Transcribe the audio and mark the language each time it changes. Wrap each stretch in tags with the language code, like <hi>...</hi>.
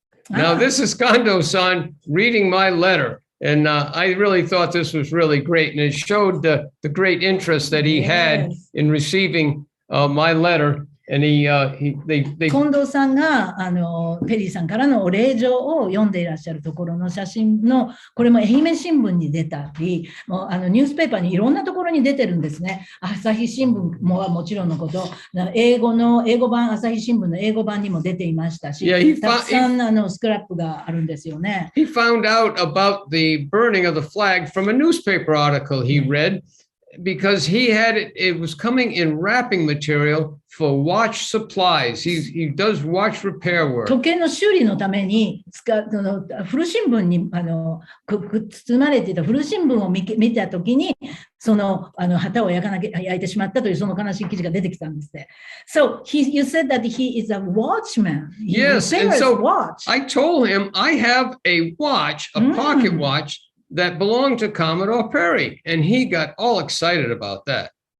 <en>Now this is Kondo-san reading my letter. And I really thought this was really great. And it showed the great interest that he had in receiving my letter.</en> <ja>近藤さんがペリーさんからのお礼状を読んでいらっしゃるところの写真の、これも愛媛新聞に出たり、もうニュースペーパーにいろんなところに出てるんですね。朝日新聞もはもちろんのこと、英語版、朝日新聞の英語版にも出ていましたし、たくさんスクラップがあるんですよね。</ja> <en>He found out about the burning of the flag from a newspaper article he read.Because it was coming in wrapping material for watch supplies. He does watch repair work.</en> <ja>時計の修理のために古新聞に包まれていた古新聞を見たときに、その旗を焼いてしまったというその悲しい記事が出てきたんですね。</ja> <en>So you said that he is a watchman. Yes, and so I told him I have a watch, a pocket watch that belonged to Commodore Perry, and he got all excited about that.</en>